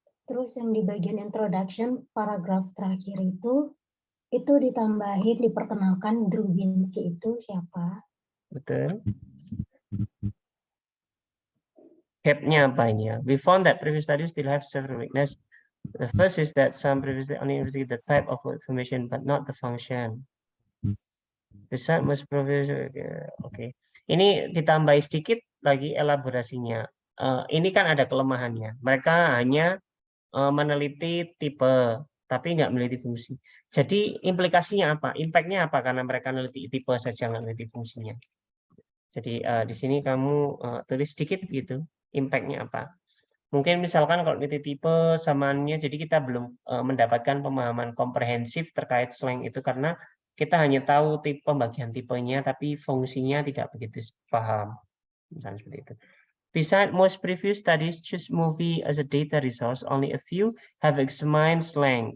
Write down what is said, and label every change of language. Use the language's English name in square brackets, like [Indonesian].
[Indonesian] Terus yang di bagian introduction paragraf terakhir itu ditambahin diperkenalkan Drubinski itu siapa? betul. Gap-nya apa ini ya? [English] We found that previous studies still have several weaknesses. The first is that some previously only investigate the type of information but not the function. [Indonesian] Besar [English] most previous, [Indonesian] oke. Ini ditambahi sedikit lagi elaborasinya. Ini kan ada kelemahannya. Mereka hanya meneliti tipe, tapi nggak meneliti fungsi. Jadi implikasinya apa? Impact-nya apa? Karena mereka meneliti tipe saja nggak meneliti fungsinya. Jadi di sini kamu tulis sedikit gitu. Impact-nya apa? Mungkin misalkan kalau meneliti tipe samaannya, jadi kita belum mendapatkan pemahaman komprehensif terkait slang itu karena kita hanya tahu tipe pembagian tipenya, tapi fungsinya tidak begitu paham. Misalnya seperti itu. [English] Besides, most previous studies choose movie as a data resource. Only a few have examined slang.